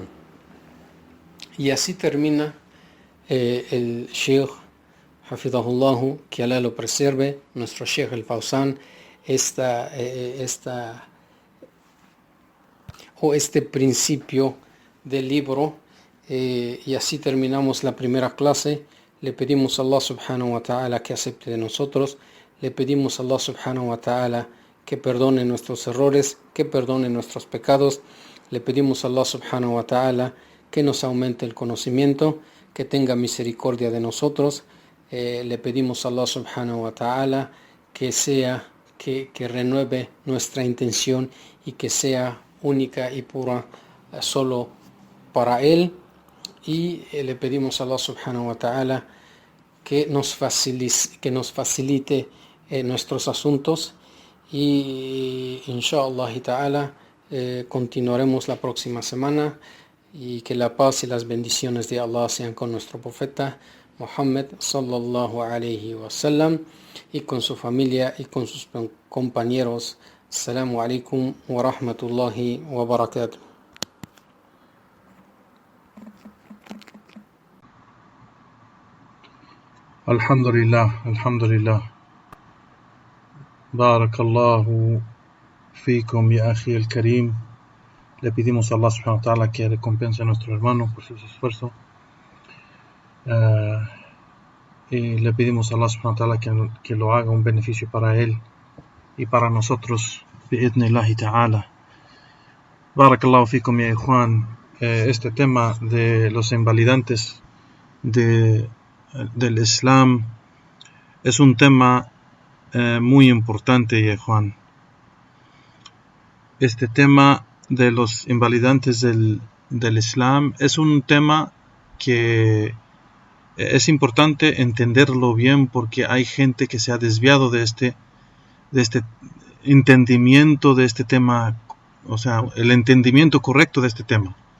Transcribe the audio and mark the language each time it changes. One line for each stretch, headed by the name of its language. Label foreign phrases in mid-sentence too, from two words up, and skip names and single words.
Spanish: Y así termina el Sheikh Hafidahullah, que Allah lo preserve, nuestro Sheikh al-Fawzan, este principio del libro. Y así terminamos la primera clase. Le pedimos a Allah
Arabic: سبحانه وتعالى
Spanish: que acepte de nosotros. Le pedimos a Allah
Arabic: سبحانه وتعالى
Spanish: que perdone nuestros errores, que perdone nuestros pecados. Le pedimos a Allah
Arabic: سبحانه وتعالى
Spanish: que nos aumente el conocimiento, que tenga misericordia de nosotros. Le pedimos a Allah
Arabic: سبحانه وتعالى
Spanish: que renueve nuestra intención y que sea única y pura solo para Él. Y le pedimos a Allah
Arabic: سبحانه وتعالى
Spanish: que nos facilite nuestros asuntos. Y
Arabic: إن شاء الله تعالى
Spanish: continuaremos la próxima semana, y que la paz y las bendiciones de Allah sean con nuestro profeta Muhammad
Arabic: صلى الله عليه وسلم,
Spanish: y con su familia y con sus compañeros.
Arabic: السلام عليكم ورحمة الله وبركاته. الحمد لله. بارك الله فيكم يا أخي الكريم.
Spanish: Le pedimos a Allah
Arabic: سبحانه وتعالى
Spanish: que recompense a nuestro hermano por sus esfuerzos. Y le pedimos a Allah
Arabic: سبحانه وتعالى
Spanish: que lo haga un beneficio para él y para nosotros,
Arabic: بإذن الله تعالى. بارك الله فيكم يا إخوان.
Spanish: Este tema de los invalidantes del Islam es un tema muy importante,
Arabic: يا إخوان.
Spanish: Este tema de los invalidantes del Islam es un tema que es importante entenderlo bien, porque hay gente que se ha desviado de este entendimiento de este tema, o sea, el entendimiento correcto de este tema.